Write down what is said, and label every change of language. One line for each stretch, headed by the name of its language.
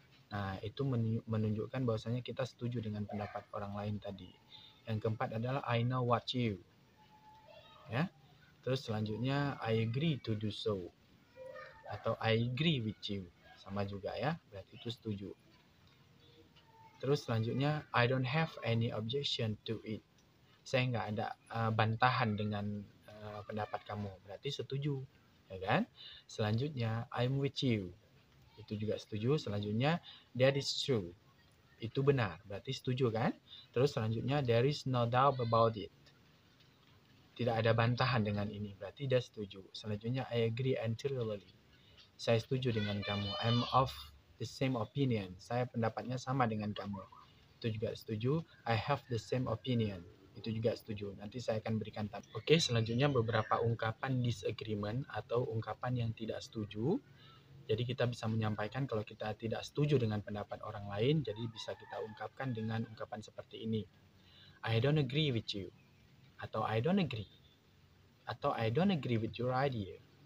Indonesian: Nah, itu menunjukkan bahwasanya kita setuju dengan pendapat orang lain tadi. Yang keempat adalah
English: I know what you.
Indonesian: Ya. Terus selanjutnya
English: I agree to do so.
Indonesian: Atau
English: I agree with you.
Indonesian: Sama juga ya, berarti itu setuju. Terus selanjutnya
English: I don't have any objection to it.
Indonesian: Saya nggak ada bantahan dengan pendapat kamu. Berarti setuju, ya kan? Selanjutnya
English: I'm with you.
Indonesian: Itu juga setuju. Selanjutnya
English: that is true.
Indonesian: Itu benar, berarti setuju kan? Terus selanjutnya
English: there is no doubt about it.
Indonesian: Tidak ada bantahan dengan ini, berarti dia setuju. Selanjutnya
English: I agree entirely.
Indonesian: Saya setuju dengan kamu.
English: I'm of the same opinion.
Indonesian: Saya pendapatnya sama dengan kamu. Itu juga setuju.
English: I have the same opinion.
Indonesian: Itu juga setuju. Nanti saya akan berikan tanda. Oke, selanjutnya beberapa ungkapan disagreement atau ungkapan yang tidak setuju. Jadi kita bisa menyampaikan kalau kita tidak setuju dengan pendapat orang lain, jadi bisa kita ungkapkan dengan ungkapan seperti ini.
English: I don't agree with you.
Indonesian: Atau
English: I don't agree. Atau I don't agree with your idea.